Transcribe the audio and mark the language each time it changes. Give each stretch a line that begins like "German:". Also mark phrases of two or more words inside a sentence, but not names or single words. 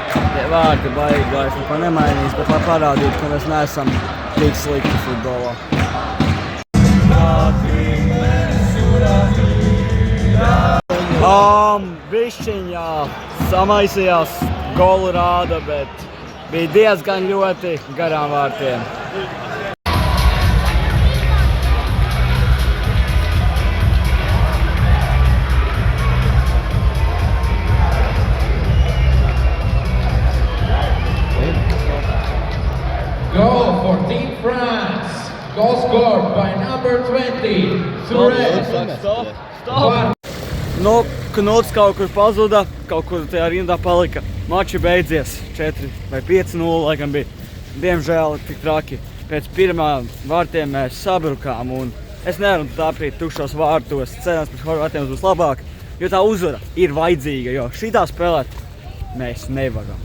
Latvian: Tie vārti baigi vairs neko nemainīs, bet lai parādītu, ka mēs neesam tik slikti futbolā. Bišķiņā samaisījās, golu rāda, bet bija diezgan ļoti garām vārtiem.
English: Goal for Team France. Goal scored by number 20, Touré.
Latvian: Nu, Knuts kaut kur pazuda, kaut kur tajā rindā palika. Mači beidzies 4 vai 5-0, laikam bija. Diemžēl tik traki. Pēc pirmā vārtiem mēs sabrukām un es nevaru tāpēc tukšos vārtos. Cerams, pēc Horvātiem būs labāk, jo tā uzvara ir vajadzīga, jo šitā spēlēt mēs nevaram.